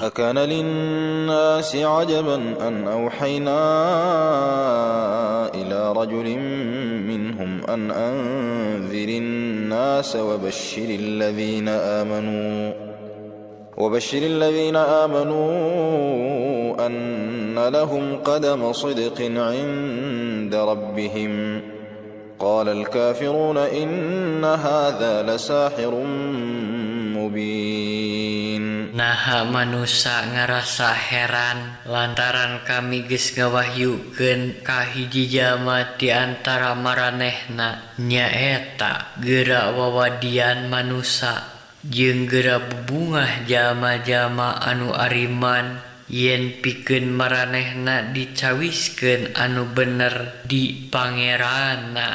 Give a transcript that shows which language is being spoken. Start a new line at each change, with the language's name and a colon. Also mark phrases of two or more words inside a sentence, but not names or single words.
Arabic: أكان للناس عجبا أن أوحينا إلى رجل منهم أن أنذر الناس وبشر الذين آمنوا أن لهم قدم صدق عند ربهم قال الكافرون إن هذا لساحر مبين.
Sundanese: Naha manusia ngerasa heran lantaran kami geus ngawahyukeun ka hiji jalma di antara maranehna nyaeta geura wawadian manusia jeung geura bubungah jalma-jalma anu ariman yen pikeun maranehna dicawiskeun anu bener di pangeranna.